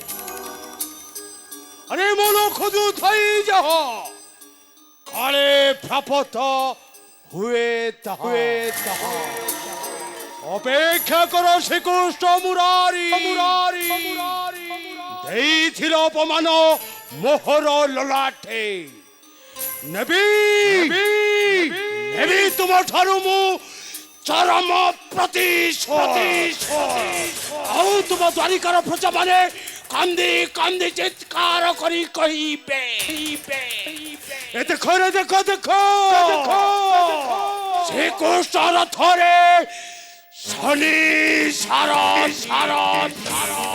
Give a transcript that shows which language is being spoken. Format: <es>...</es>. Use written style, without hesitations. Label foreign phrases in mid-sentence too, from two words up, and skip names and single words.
<or>ଆରେ ମନ ଖୋଜୁ ଥାଇ ଯାହ କାଳେ ପ୍ରାପ୍ତ ହୁଏ ତାହା ଅପେକ୍ଷା କରୋ ଶ୍ରୀକୃଷ୍ଣ ମୁରାରି ମୁରାରି ଦେଇଥିଲ ଅପମାନ ମୋହର ଲଲାଟେ ନେବି ନେବି ତୁମ ଠାରୁ ମୁଁ ଚରମ ପ୍ରତିଶୋଧ ଆଉ ତୁମ ଦ୍ୱାରିକାର ପ୍ରଜାମାନେ କାନ୍ଦି କାନ୍ଦି ଚିତ୍କାର କରି କହିବେ ଏ ଦେଖ ରେ ଦେଖ ଦେଖ ଶ୍ରୀକୃଷ୍ଣ ରଥରେ ଶନି ସାର ସାର ସାର</or>